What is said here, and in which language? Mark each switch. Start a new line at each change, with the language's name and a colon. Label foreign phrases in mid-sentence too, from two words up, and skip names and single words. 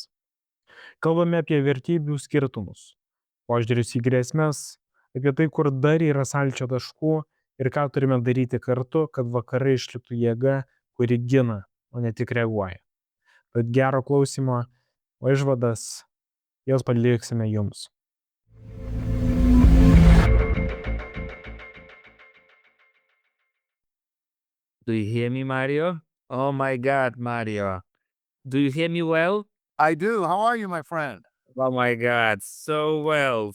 Lithuanian: Kalbame apie vertybių skirtumus, požiūris į grėsmes, apie tai, kur dar yra sąlyčio taškų ir ką turime daryti kartu, kad vakarai išliktų jėga, kuri gina, o ne tik reaguoja. Tad gero klausimo, o išvadas jos paliksime jums.
English: Do you hear me, Mario? Oh my God, Mario. Do you hear me well? I do. How are you, my friend? Oh my God, so well.